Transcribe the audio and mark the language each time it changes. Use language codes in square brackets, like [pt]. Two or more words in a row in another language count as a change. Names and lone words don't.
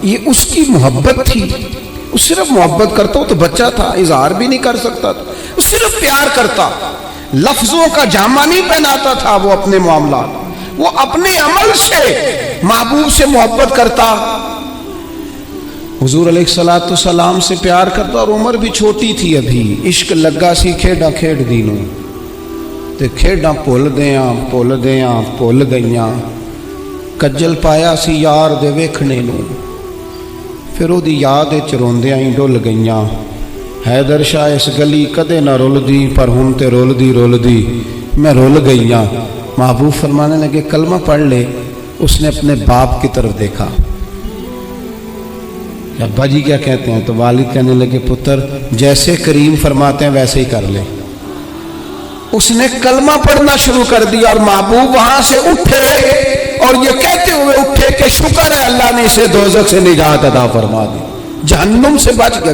[ur] یہ اس کی محبت تھی، وہ صرف محبت کرتا، وہ تو بچہ تھا، اظہار بھی نہیں کر سکتا تھا، وہ صرف پیار کرتا، لفظوں کا جامہ نہیں پہناتا تھا وہ اپنے معاملات، وہ اپنے عمل سے محبوب سے محبت کرتا، حضور [ar] علیہ السلام [ur] سے پیار کرتا، اور عمر بھی چھوٹی تھی ابھی، [pa] عشق لگا سی کھیڈاں کھیڈ دینوں تے کھیڈاں بھول گئیاں، کجل پایا سی یار دے ویکھنے نوں، پھر وہ دی یاد روندیاں ہی ڈل گئیاں، حیدر شاہ اس گلی کدے نہ رلدی، پر ہن تے رلدی میں رل گئیاں۔ [ur] محبوب فرمانے لگے کلمہ پڑھ لے۔ اس نے اپنے باپ کی طرف دیکھا، ابا جی کیا کہتے ہیں? تو والد کہنے لگے پتر جیسے کریم فرماتے ہیں ویسے ہی کر لے. اس نے کلمہ پڑھنا شروع کر دیا اور محبوب وہاں سے اٹھے اور یہ کہتے ہوئے اٹھے کہ شکر ہے اللہ نے اسے دوزخ سے نجات عطا فرما دی، جہنم سے بچ گیا.